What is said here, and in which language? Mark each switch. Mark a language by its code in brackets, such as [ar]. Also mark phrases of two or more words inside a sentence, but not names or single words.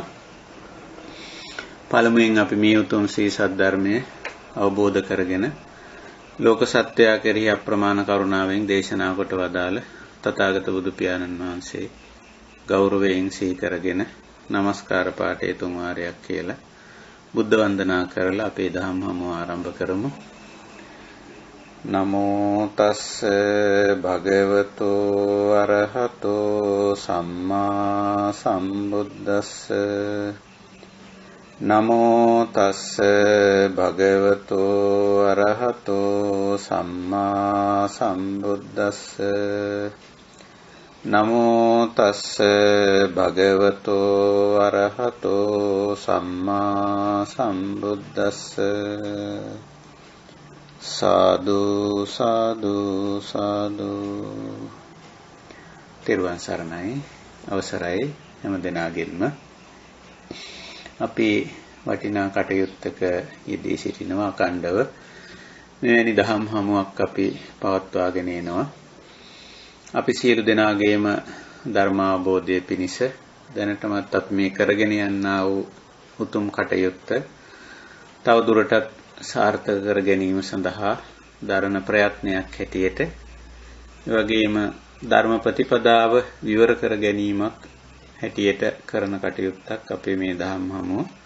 [si] පළමුවෙන් අපි මේ උතුම් ශ්‍රී සද්ධර්මය අවබෝධ කරගෙන ලෝක සත්‍යය කෙරෙහි අප්‍රමාණ කරුණාවෙන් දේශනා කොට වදාළ තථාගත බුදු පියාණන් වහන්සේ ගෞරවයෙන් සිහි කරගෙන নমස්කාර පාඨය තුන් වාරයක් කියලා බුද්ධ වන්දනා කරලා අපේ දහම් හමුව ආරම්භ කරමු. [pi] නමෝ තස්ස භගවතෝ අරහතෝ සම්මා සම්බුද්දස්ස නමෝ තස්ස භගවතෝ අරහතෝ සම්මා සම්බුද්දස්ස නමෝ තස්ස භගවතෝ අරහතෝ සම්මා සම්බුද්දස්ස සාදු සාදු සාදු. [si] තෙරුවන් සරණයි. අවසරයි හැම දිනාගෙන්ම අපි වටිනා කටයුත්තක යෙදී සිටිනවා. අඛණ්ඩව මෙවැනි දහම් හමුවක් අපි පවත්වාගෙන එනවා. අපි සියලු දෙනාගේම ධර්මාවබෝධය පිණිස දැනටමත් අපි මේ කරගෙන යනා වූ උතුම් කටයුත්ත තව දුරටත් සාර්ථක කර ගැනීම සඳහා දරන ප්‍රයත්නයක් හැටියට, ඒ වගේම ධර්ම ප්‍රතිපදාව විවර කර ගැනීමක් හැටියට කරන කටයුත්තක් අපේ මේ දහම් හමුව.